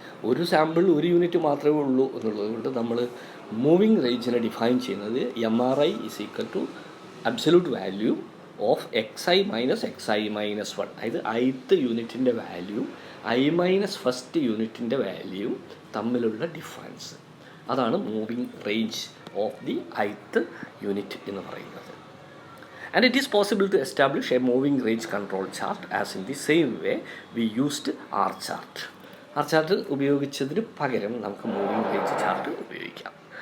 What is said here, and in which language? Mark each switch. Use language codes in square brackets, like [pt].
[ml] ഒരു സാമ്പിൾ ഒരു യൂണിറ്റ് മാത്രമേ ഉള്ളൂ എന്നുള്ളത് കൊണ്ട് നമ്മൾ മൂവിങ് റേഞ്ചിനെ ഡിഫൈൻ ചെയ്യുന്നത് MRI is equal to absolute value of XI minus XI minus 1. അതായത് ith യൂണിറ്റിൻ്റെ വാല്യൂ ഫസ്റ്റ് യൂണിറ്റിൻ്റെ വാല്യൂ തമ്മിലുള്ള ഡിഫറൻസ്. അതാണ് moving range of the ith unit എന്ന് പറയുന്നത്. [en] And it is possible to establish a moving range control chart as in the same way we used R chart. [ml] R chart ഉപയോഗിച്ചതിന് പകരം നമുക്ക് moving range chart ഉപയോഗിക്കാം.